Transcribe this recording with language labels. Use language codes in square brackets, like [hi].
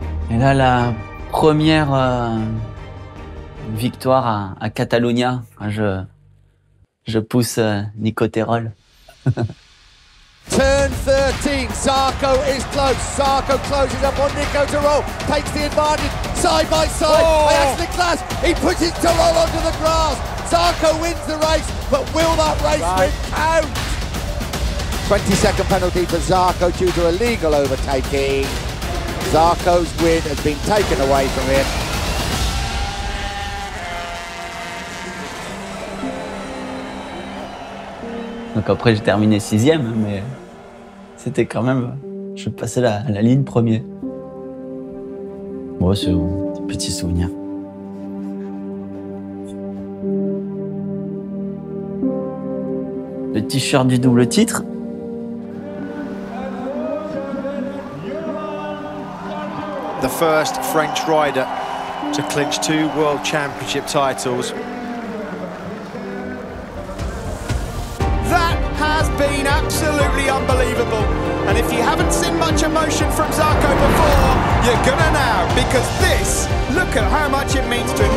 [fr] Et là, la première victoire à Catalunya, je pousse Nico Terol. [en] Turn 13, Zarco is close. Zarco closes up on Nico Terol, takes the advantage side by side. They actually clash. He pushes Terol onto the grass. Zarco wins the race, but will that race win count? 20-second penalty for Zarco due to illegal overtaking. Zarco's win has been taken away from him. [fr] Donc après, j'ai terminé 6e, mais c'était quand même... Je passais la ligne premier. Bon, c'est un petit souvenir. Le t-shirt du double titre. [en] The first French rider to clinch 2 World Championship titles. That has been absolutely unbelievable. And if you haven't seen much emotion from Zarco before, you're gonna now, because this, look at how much it means to him.